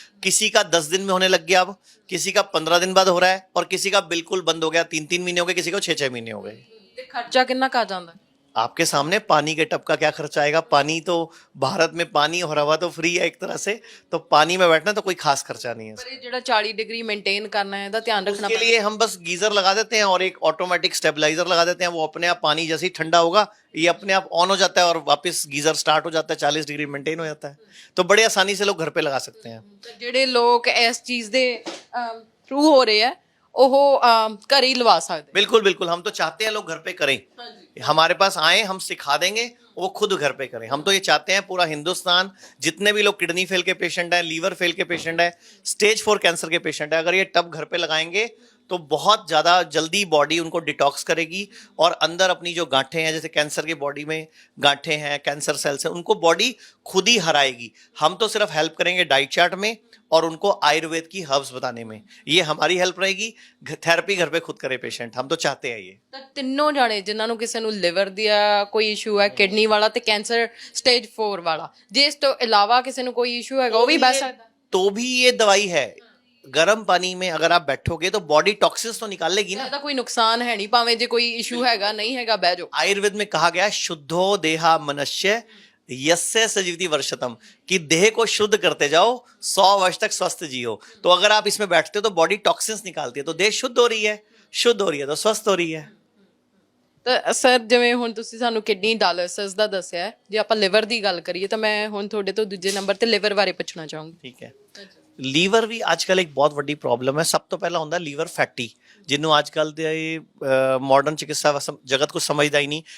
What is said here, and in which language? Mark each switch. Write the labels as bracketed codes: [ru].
[hi] किसी का 10 दिन में होने लग गया, अब किसी का 15 दिन बाद हो रहा है, और किसी का बिल्कुल बंद हो गया, 3-3 महीने हो गए, किसी को 6-6 महीने हो गए। [pa] ਤੇ ਖਰਚਾ ਕਿੰਨਾ ਕਾ ਜਾਂਦਾ? [hi] आपके सामने पानी के टब का क्या खर्चा आएगा? पानी तो भारत में पानी और हवा तो फ्री है एक तरह से, तो पानी में बैठना तो कोई खास खर्चा नहीं है। [pa] ਪਰ ਇਹ ਜਿਹੜਾ 40 ਡਿਗਰੀ ਮੇਨਟੇਨ ਕਰਨਾ ਹੈ ਇਹਦਾ ਧਿਆਨ ਰੱਖਣਾ [hi] उसके लिए हम बस गीजर लगा देते हैं और एक ऑटोमेटिक स्टेबलाइजर लगा देते हैं, वो अपने आप पानी जैसे ही ठंडा होगा ये अपने आप ऑन हो जाता है और वापस गीजर स्टार्ट हो जाता है, 40 डिग्री मेंटेन हो जाता है। तो बड़े आसानी से लोग घर पे लगा सकते हैं। [pa] ਜਿਹੜੇ ਲੋਕ ਇਸ ਚੀਜ਼ ਦੇ ਥਰੂ ਹੋ ਰਹੇ ਆ ਉਹ ਘਰ ਹੀ ਲਵਾ ਸਕਦੇ। [hi] बिल्कुल बिल्कुल, हम तो चाहते हैं लोग घर पे करें, हमारे पास आए, हम सिखा देंगे, वो खुद घर पे करें। हम तो ये चाहते हैं पूरा हिंदुस्तान, जितने भी लोग किडनी फेल के पेशेंट हैं, लीवर फेल के पेशेंट हैं, स्टेज 4 कैंसर के पेशेंट हैं, अगर ये टब घर पे लगाएंगे तो बहुत ज़्यादा जल्दी बॉडी उनको डिटॉक्स करेगी और अंदर अपनी जो गांठें हैं, जैसे कैंसर की बॉडी में गांठें हैं, कैंसर सेल्स हैं, उनको बॉडी खुद ही हराएगी। हम तो सिर्फ हेल्प करेंगे डाइट चार्ट में और उनको आयुर्वेद की हर्ब्स बताने में, ये हमारी हेल्प रहेगी। थेरेपी घर पे खुद करे पेशेंट, हम तो चाहते हैं ये। [pa] ਤਾਂ ਤਿੰਨੋਂ ਜਾਣੇ ਜਿਨ੍ਹਾਂ ਨੂੰ ਕਿਸੇ ਨੂੰ ਲਿਵਰ ਦਾ ਕੋਈ ਇਸ਼ੂ ਹੈ, ਕਿਡਨੀ ਵਾਲਾ ਤੇ ਕੈਂਸਰ ਸਟੇਜ 4 ਵਾਲਾ, ਜੇ ਇਸ ਤੋਂ ਇਲਾਵਾ ਕਿਸੇ ਨੂੰ ਕੋਈ ਇਸ਼ੂ ਹੈਗਾ ਉਹ ਵੀ ਬਚ ਸਕਦਾ? [hi] तो भी ये दवाई है। गर्म पानी में अगर आप बैठोगे तो बॉडी टॉक्सिन्स तो निकाल लेगी ना। [pa] ਇਹਦਾ ਕੋਈ ਨੁਕਸਾਨ ਹੈ ਨਹੀਂ, ਭਾਵੇਂ ਜੇ ਕੋਈ ਇਸ਼ੂ ਹੈਗਾ ਨਹੀਂ ਹੈਗਾ ਬਹਿ ਜਾਓ। [hi] आयुर्वेद में कहा गया [sa] शुद्धो देहा मनुष्य यस्य सजीवति वर्षतम, [hi] कि देह को शुद्ध करते जाओ, 100 वर्ष तक स्वस्थ जियो। तो अगर आप इसमें बैठते हो तो बॉडी टॉक्सिन्स निकालती है, तो देह शुद्ध हो रही है, शुद्ध हो रही है तो स्वस्थ हो रही है। [pa] ਤਾਂ ਸਰ ਜਿਵੇਂ ਹੁਣ ਤੁਸੀਂ ਸਾਨੂੰ ਕਿਡਨੀ ਡਾਇਲਿਸਿਸ ਦਾ ਦੱਸਿਆ, ਜੇ ਆਪਾਂ ਲਿਵਰ ਦੀ ਗੱਲ ਕਰੀਏ ਤਾਂ ਮੈਂ ਹੁਣ ਤੁਹਾਡੇ ਤੋਂ ਦੂਜੇ ਨੰਬਰ ਤੇ ਲਿਵਰ ਬਾਰੇ ਪੁੱਛਣਾ ਚਾਹੂੰਗੀ। ठीक है, ਲੀਵਰ ਵੀ ਅੱਜਕੱਲ ਇੱਕ ਬਹੁਤ ਵੱਡੀ ਪ੍ਰੋਬਲਮ ਹੈ। ਸਭ ਤੋਂ ਪਹਿਲਾਂ ਹੁੰਦਾ ਲੀਵਰ ਫੈਟੀ, ਜਿਹਨੂੰ ਅੱਜਕੱਲ ਦੇ ਮਾਡਰਨ ਚਿਕਿਤਸਾ ਜਗਤ ਕੁਝ ਸਮਝਦਾ ਹੀ ਨਹੀਂ।